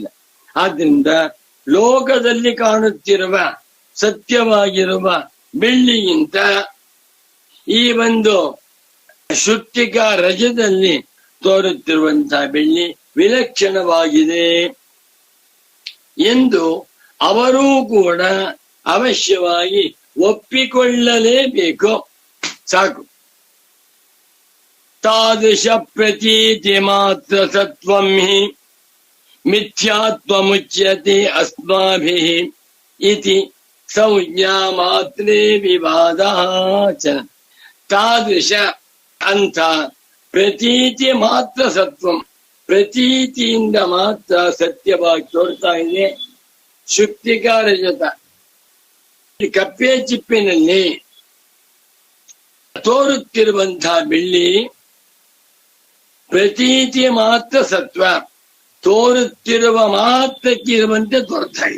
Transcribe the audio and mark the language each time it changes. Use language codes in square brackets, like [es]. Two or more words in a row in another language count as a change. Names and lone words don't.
[kn] ಆದ್ರಿಂದ ಲೋಕದಲ್ಲಿ ಕಾಣುತ್ತಿರುವ ಸತ್ಯವಾಗಿರುವ ಬೆಳ್ಳಿಗಿಂತ ಈ ಒಂದು ಶುಕ್ತಿಕ ರಜದಲ್ಲಿ ತೋರುತ್ತಿರುವಂತಹ ಬೆಳ್ಳಿ ವಿಲಕ್ಷಣವಾಗಿದೆ ಎಂದು ಅವರೂ ಕೂಡ ಅವಶ್ಯವಾಗಿ ಒಪ್ಪಿಕೊಳ್ಳಲೇಬೇಕು. [sa] ಸಾಕು. ತಾದೃಶ ಪ್ರತೀತಿ ಮಾತ್ರ ಸತ್ವಂ ಹಿ ಮಿಥ್ಯಾತ್ವಮುಚ್ಯತೆ ಅಸ್ಮಾಭಿಃ ಇತಿ ಸಂಜ್ಞಾ ಮಾತ್ರೇ ವಿವಾದ. [kn] ತಾದೃಶ ಅಂತ [sa] ಪ್ರತೀತಿ ಮಾತ್ರ ಸತ್ವಂ, [kn] ಪ್ರತೀತಿಯಿಂದ ಮಾತ್ರ ಸತ್ಯವಾಗಿ ತೋರ್ತಾ ಇದೆ ಶುಕ್ತಿಕ ರಜತ. ಕಪ್ಪೆ ಚಿಪ್ಪಿನಲ್ಲಿ ತೋರುತ್ತಿರುವಂತಹ ಬೆಳ್ಳಿ [sa] ಪ್ರತೀತಿ ಮಾತ್ರ ಸತ್ವ, [kn] ತೋರುತ್ತಿರುವ ಮಾತ್ರಕ್ಕೆ ಇರುವಂತೆ ತೋರ್ತಾ ಇದೆ.